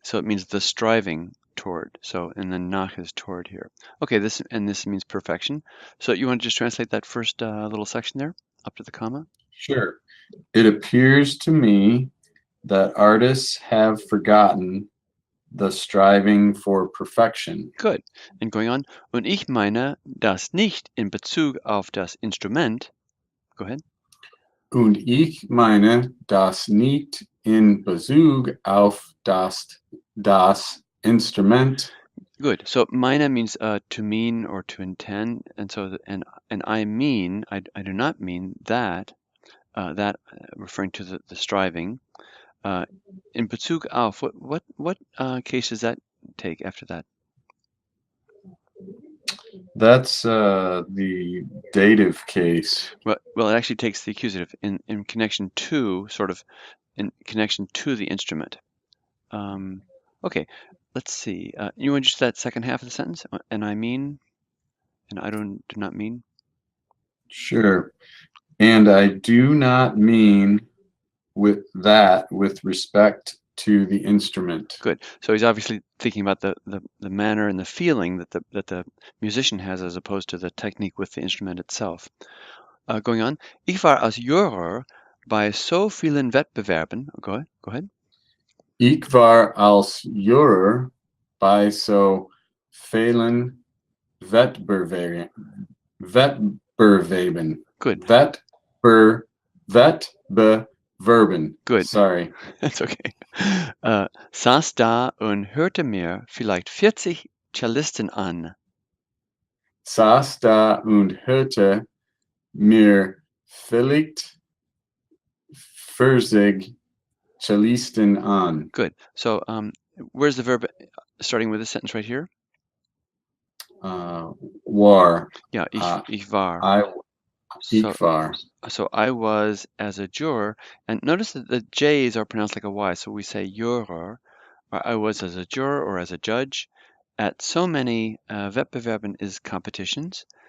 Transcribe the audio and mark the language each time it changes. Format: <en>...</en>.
<en>So it means the striving toward. So and then nach is toward here. Okay, this means perfection. So you want to just translate that first little section there up to the comma? Sure. It appears to me that artists have forgotten the striving for perfection. Good. And going on.</en> <de>Und ich meine das nicht in Bezug auf das Instrument.</de> <en>Go ahead.</en> <de>Und ich meine das nicht in Bezug auf das Instrument.</de> <en>Good. So meine means to mean or to intend, and so and I mean I do not mean that referring to the striving. In Bezug auf, what case does that take after that? That's the dative case. Well, it actually takes the accusative in connection to, sort of, in connection to the instrument. Okay, let's see. You want just that second half of the sentence? And I mean, and I do not mean? Sure. And I do not mean with respect to the instrument. Good. So he's obviously thinking about the manner and the feeling that the musician has as opposed to the technique with the instrument itself. Going on.</en> <de>Ich war als Juror bei so vielen Wettbewerben.</de> <en>Go ahead.</en> <de>Ich war als Juror bei so vielen Wettbewerben.</de> <en>Good.</en> <de>Wettbewerben.</de> <en>Good. Sorry. That's okay.</en> <de>Saß da und hörte mir vielleicht 40 Cellisten an. Saß da und hörte mir vielleicht 40 Cellisten an.</de> <en>Good. So where's the verb starting with this sentence right here?</en> <de>War. Yeah, ich war. Ich war.</de> <en>So I was as a juror, and notice that the J's are pronounced like a Y, so we say juror, or I was as a juror or as a judge, at so many, Wettbewerben is competitions.</en>